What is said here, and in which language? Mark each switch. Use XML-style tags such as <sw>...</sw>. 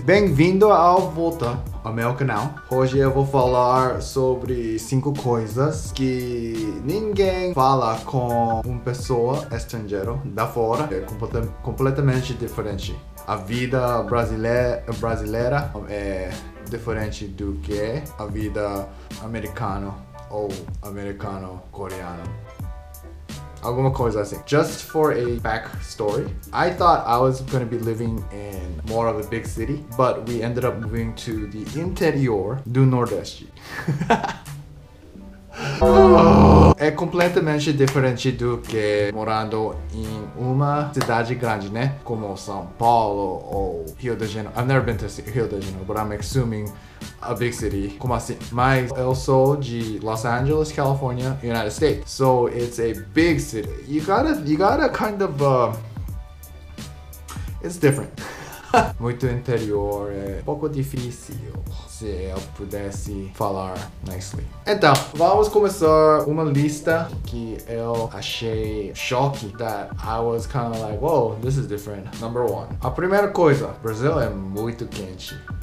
<pt>Bem-vindo ao volta ao meu canal. Hoje eu vou falar sobre 5 coisas que ninguém fala com uma pessoa estrangeira da fora. É completamente diferente. A vida brasileira é diferente do que a vida americana ou americano-coreano. Alguma coisa assim.</pt> <en>Just for a backstory, I thought I was going to be living in more of a big city, but we ended up moving to the interior</en> <pt>do Nordeste. É completamente diferente do que morando em uma cidade grande, né? Como São Paulo ou Rio de Janeiro.</pt> <en>I've never been to Rio de Janeiro, but I'm assuming a big city.</en> <pt>Como assim? Mas eu sou de Los Angeles, California, United States.</pt> <en>So it's a big city. You gotta kind of it's different.</en> <pt>Muito interior, é um pouco difícil se eu pudesse falar nicely. Então, vamos começar uma lista que eu achei choque,</pt> <en>that I was kind of like, whoa, this is different. Number 1.</en> <pt>A primeira coisa, Brasil é muito quente.</pt>